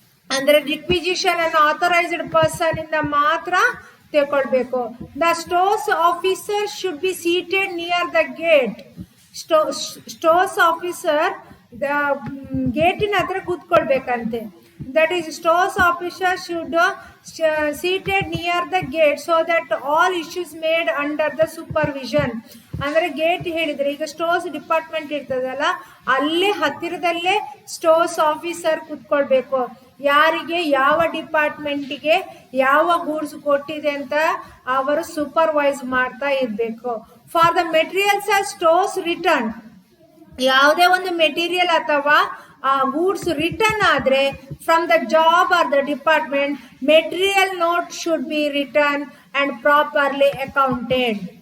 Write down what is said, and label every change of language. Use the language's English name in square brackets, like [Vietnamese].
[Kannada] ಅಂದ್ರೆ ರಿಕ್ವಿಸಿಷನ್ ಅನ್ನು authorised person ಇಂದ ಮಾತ್ರ ತಗೊಳ್ಬೇಕು. [English] The stores officer should be seated near the gate. [Kannada] Stores officer ಗೇಟಿನ ಹತ್ರ ಕೂತ್ಕೊಳ್ಬೇಕಂತೆ. [English] That is, stores officer should seated near the gate so that all issues made under the supervision. [Kannada] ಅಂದ್ರೆ gate ಹೇಳಿದ್ರೆ ಈಗ stores department ಇರ್ತದಲ್ಲ, ಅಲ್ಲೇ ಹತ್ತಿರದಲ್ಲೇ stores officer ಕೂತ್ಕೊಳ್ಬೇಕು. ಯಾರಿಗೆ ಯಾವ ಡಿಪಾರ್ಟ್ಮೆಂಟಿಗೆ ಯಾವ ಗೂಡ್ಸ್ ಕೊಟ್ಟಿದೆ ಅಂತ ಅವರು ಸೂಪರ್ವೈಸ್ ಮಾಡ್ತಾ ಇರಬೇಕು. [English] for the materials or stores return, [Kannada] ಯಾವುದೇ ಒಂದು ಮೆಟೀರಿಯಲ್ ಅಥವಾ ಗೂಡ್ಸ್ ರಿಟರ್ನ್ ಆದ್ರೆ [English] From the job or the department, material note should be return and properly accounted.